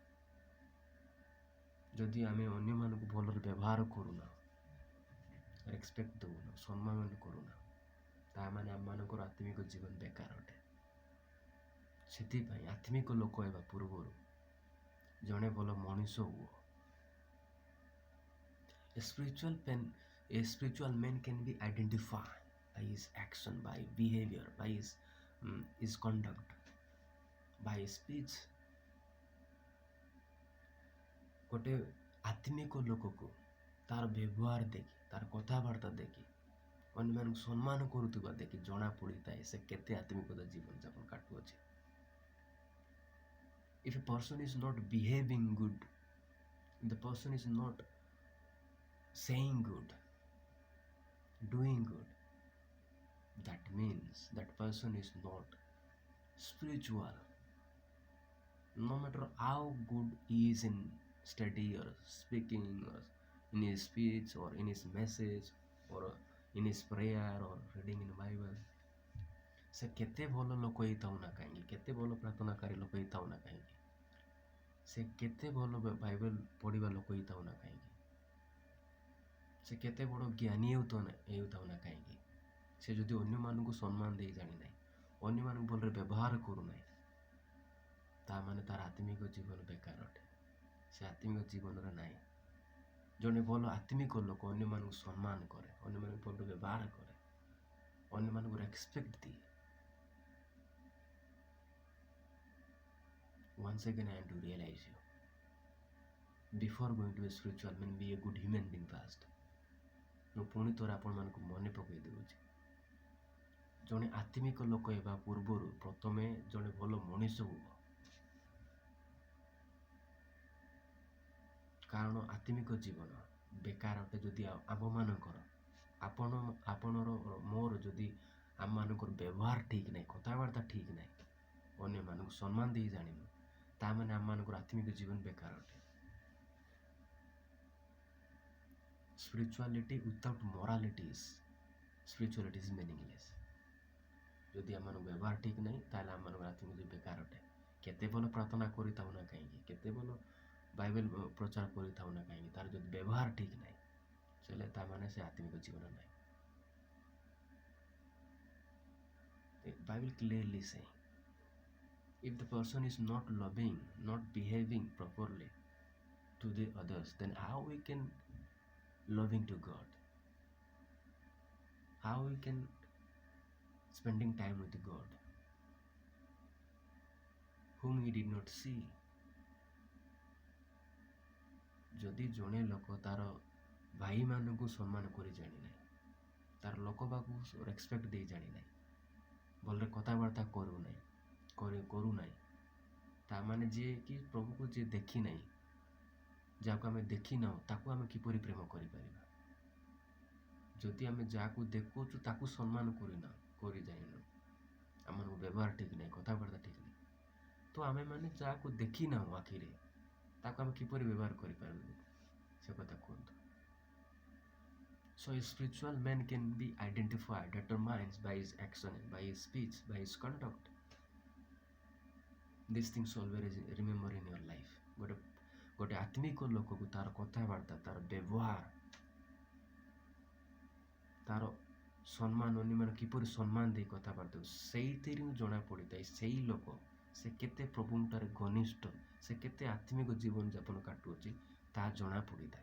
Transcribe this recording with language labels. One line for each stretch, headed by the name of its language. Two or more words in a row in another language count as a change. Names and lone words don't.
Odia: ଯଦି ଆମେ ଅନ୍ୟମାନଙ୍କୁ ଭଲରେ ବ୍ୟବହାର କରୁନା, ରେସ୍ପେକ୍ଟ ଦେଉନା, ସମ୍ମାନ କରୁନା, ତାମାନେ ଆମମାନଙ୍କର ଆତ୍ମିକ ଜୀବନ ବେକାର ଅଟେ. ସେଥିପାଇଁ ଆତ୍ମିକ ଲୋକ ହେବା ପୂର୍ବରୁ ଜଣେ ଭଲ ମଣିଷ ହୁଅ.
English: A spiritual man can be identified by his action, by behavior, by his conduct, by his speech.
Odia: ଗୋଟେ ଆତ୍ମିକ ଲୋକକୁ ତାର ବ୍ୟବହାର ଦେଖି, ତାର କଥାବାର୍ତ୍ତା ଦେଖି, ଅନ୍ୟମାନଙ୍କୁ ସମ୍ମାନ କରୁଥିବା ଦେଖି ଜଣା ପଡ଼ିଥାଏ ସେ କେତେ ଆତ୍ମିକତା ଜୀବନ ଯାପନ କାଟୁଅଛି.
English: If a person is not behaving good, if the person is not saying good, doing good, that means that person is not spiritual. No matter how good he is in study or speaking or in his speech or in his message or in his prayer or reading in the Bible,
Odia: ସେ କେତେ ଭଲ ଲୋକ ହେଇଥାଉ ନା କାହିଁକି, କେତେ ଭଲ ପ୍ରାର୍ଥନାକାରୀ ଲୋକ ହେଇଥାଉ ନା କାହିଁକି, ସେ କେତେ ଭଲ ବାଇବେଲ ପଢ଼ିବା ଲୋକ ହେଇଥାଉ ନା କାହିଁକି, ସେ କେତେ ବଡ଼ ଜ୍ଞାନୀ ହେଉଥାଉ ନା କାହିଁକି, ସେ ଯଦି ଅନ୍ୟମାନଙ୍କୁ ସମ୍ମାନ ଦେଇ ଜାଣିନାହିଁ, ଅନ୍ୟମାନଙ୍କୁ ଭଲରେ ବ୍ୟବହାର କରୁନାହିଁ, ତାମାନେ ତାର ଆତ୍ମିକ ଜୀବନ ବେକାର ଅଟେ. ସେ ଆତ୍ମିକ ଜୀବନରେ ନାହିଁ. ଜଣେ ଭଲ ଆତ୍ମିକ ଲୋକ ଅନ୍ୟମାନଙ୍କୁ ସମ୍ମାନ କରେ, ଅନ୍ୟମାନଙ୍କୁ ଭଲ ବ୍ୟବହାର କରେ, ଅନ୍ୟମାନଙ୍କୁ ରେସ୍ପେକ୍ଟ ଦିଏ.
English: Once again I am to realize you. Before going to a spiritual man, be a good human being first.
Odia: ମୁଁ ପୁଣି ଥରେ ଆପଣମାନଙ୍କୁ ମନେ ପକାଇ ଦେଉଛି, ଜଣେ ଆତ୍ମିକ ଲୋକ ହେବା ପୂର୍ବରୁ ପ୍ରଥମେ ଜଣେ ଭଲ ମଣିଷ ହୁଅ. କାରଣ ଆତ୍ମିକ ଜୀବନ ବେକାର ଅଟେ ଯଦି ଆପଣର ମୋର ଯଦି ଆମମାନଙ୍କର ବ୍ୟବହାର ଠିକ୍ ନାହିଁ, କଥାବାର୍ତ୍ତା ଠିକ୍ ନାହିଁ, ଅନ୍ୟମାନଙ୍କୁ ସମ୍ମାନ ଦେଇ ଜାଣିନୁ, ତାମାନେ ଆମମାନଙ୍କର ଆତ୍ମିକ ଜୀବନ ବେକାର ଅଟେ.
English: Spirituality without morality is meaningless.
Odia: ଯଦି ଆମମାନଙ୍କ ବ୍ୟବହାର ଠିକ୍ ନାହିଁ, ତାହେଲେ ଆମମାନଙ୍କର ଆତ୍ମିକ ଜୀବନ ବେକାର ଅଟେ. କେତେ ଭଲ ପ୍ରାର୍ଥନା କରିଥାଉ ନା କାହିଁକି, କେତେ ଭଲ ବାଇବେଲ ପ୍ରଚାର କରିଥାଉ ନା କାହିଁକି, ତାର ଯଦି ବ୍ୟବହାର ଠିକ୍ ନାହିଁ, ତାହେଲେ ତାମାନେ ସେ ଆତ୍ମିକ ଜୀବନ ନାହିଁ.
English: The Bible clearly saying, if the person is not loving, not behaving properly to the others, then how we can loving to God? How we can spending time with God, whom he did not see?
Odia: ଯଦି ଜଣେ ଲୋକ ତାର ଭାଇମାନଙ୍କୁ ସମ୍ମାନ କରି ଜାଣିନାହିଁ, ତାର ଲୋକ ପାଖକୁ ରେସ୍ପେକ୍ଟ ଦେଇ ଜାଣିନାହିଁ, ଭଲରେ କଥାବାର୍ତ୍ତା କରୁନାହିଁ, ତାମାନେ ଯିଏ କି ପ୍ରଭୁକୁ ଯିଏ ଦେଖିନାହିଁ, ଯାହାକୁ ଆମେ ଦେଖିନାହୁଁ, ତାକୁ ଆମେ କିପରି ପ୍ରେମ କରିପାରିବା? ଯଦି ଆମେ ଯାହାକୁ ଦେଖୁଛୁ ତାକୁ ସମ୍ମାନ କରି ଜାଣିନୁ, ଆମମାନଙ୍କୁ ବ୍ୟବହାର ଠିକ୍ ନାହିଁ, କଥାବାର୍ତ୍ତା ଠିକ୍ ନାହିଁ, ତ ଆମେମାନେ ଯାହାକୁ ଦେଖିନାହୁଁ ଆଖିରେ, ତାକୁ ଆମେ କିପରି ବ୍ୟବହାର କରିପାରିବୁ ସେ କଥା କୁହନ୍ତୁ.
English: So a spiritual man can be identified, determined by his action, by his speech, by his conduct. These things always remember in your life.
Odia: ଗୋଟେ ଆତ୍ମିକ ଲୋକକୁ ତାର କଥାବାର୍ତ୍ତା, ତାର ବ୍ୟବହାର, ତାର ସମ୍ମାନ, ଅନ୍ୟମାନେ କିପରି ସମ୍ମାନ ଦେଇ କଥାବାର୍ତ୍ତା, ସେଇଥିରୁ ଜଣା ପଡ଼ିଥାଏ ସେଇ ଲୋକ ସେ କେତେ ପ୍ରଭୁଙ୍କଠାରେ ଘନିଷ୍ଠ, ସେ କେତେ ଆତ୍ମିକ ଜୀବନଯାପନ କାଟୁଅଛି ତାହା ଜଣା ପଡ଼ିଥାଏ।